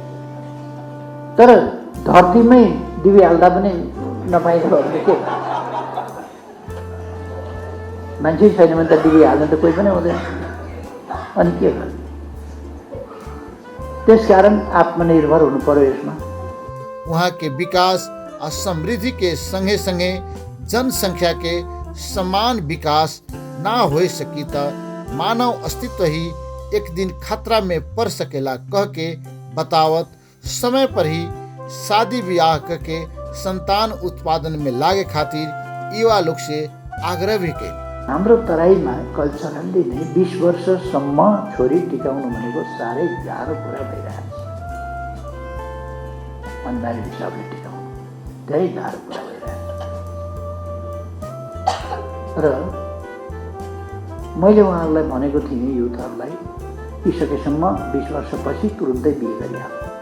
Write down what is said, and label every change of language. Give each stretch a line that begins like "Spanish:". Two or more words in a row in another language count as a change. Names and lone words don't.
Nepali: तर धरतीमै डिबी हाल्दा पनि नपाइन्छ भने के? मान्छे छैन भने त डिबी हाल्न त कोही पनि हुँदैन, अनि के गर्नु? त्यसकारण आत्मनिर्भर हुनु पर्यो यसमा।
Bhojpuri: वहाँ के विकास और समृद्धि के संगे संगे जनसंख्या के समान विकास ना हो सकी त मानव अस्तित्व ही एक दिन खतरा में पड़ सकेला कह के बतावत समय पर ही शादी ब्याह करके संतान उत्पादन में लागे खातिर युवा लोग से आग्रह भी के।
Nepali: हाम्रो तराईमा कल्चरली नै 20 वर्षसम्म छोरी टिकाउनु भनेको साह्रै गाह्रो कुरा भइरहेको छ। अनिवार्य हिसाबले टिकाउनु धेरै गाह्रो कुरा भइरहेको छ। र मैले उहाँहरूलाई भनेको थिएँ युथहरूलाई कि सकेसम्म 20 वर्षपछि तुरुन्तै बिहे गरिहाल्नु।